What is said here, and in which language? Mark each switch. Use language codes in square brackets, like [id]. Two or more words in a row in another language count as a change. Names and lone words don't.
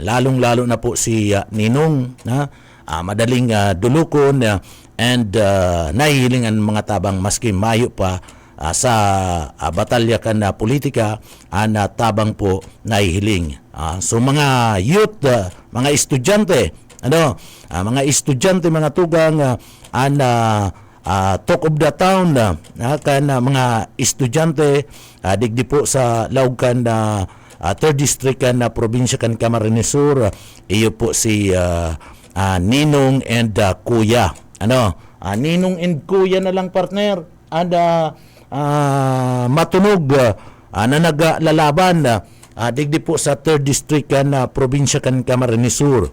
[tl] Lalong-lalo na [bik] po si Ninong madaling dulukon and nahihilingan mga tabang maski mayo pa sa batalya kan na politika na tabang po nahihiling. So mga youth, mga estudyante, mga estudyante, mga tugang [en] talk of the town [bik] kan mga estudyante digdi po sa laog kan na 3rd District kan na probinsya kan Camarines Sur. Iyo po si Ninong and Kuya. Ninong and Kuya na lang, partner. And matunog na naglalaban digdi po sa 3rd District kan probinsya kan Camarines Sur.